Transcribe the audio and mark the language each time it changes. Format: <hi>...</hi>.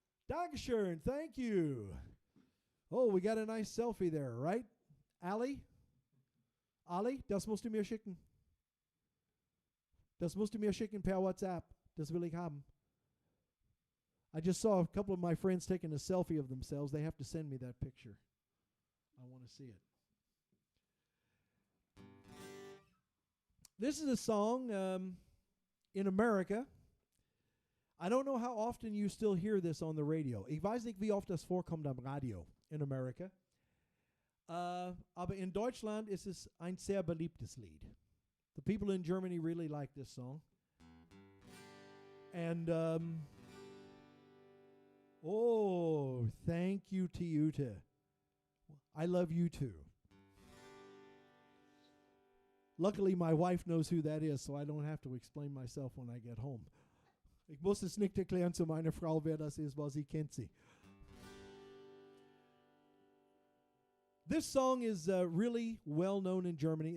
<en>Dankeschön, thank you. Oh, we got a nice selfie there, right? Ali?</en> <de>Ali, das musst du mir schicken. Das musst du mir schicken per WhatsApp. Das will ich haben.</de> <en>I just saw a couple of my friends taking a selfie of themselves. They have to send me that picture. I want to see it. This is a song in America. I don't know how often you still hear this on the radio.</en> <de>Ich weiß nicht, wie oft das vorkommt am Radio in America. Aber in Deutschland ist es ein sehr beliebtes Lied.</de> <en>The people in Germany really like this song. And, oh, thank you to you too. I love you too. Luckily, my wife knows who that is, so I don't have to explain myself when I get home.</en> <de>Ich muss es nicht erklären zu meiner Frau, wer das ist, weil sie kennt sie.</de> <en>This song is really well known in Germany.</en>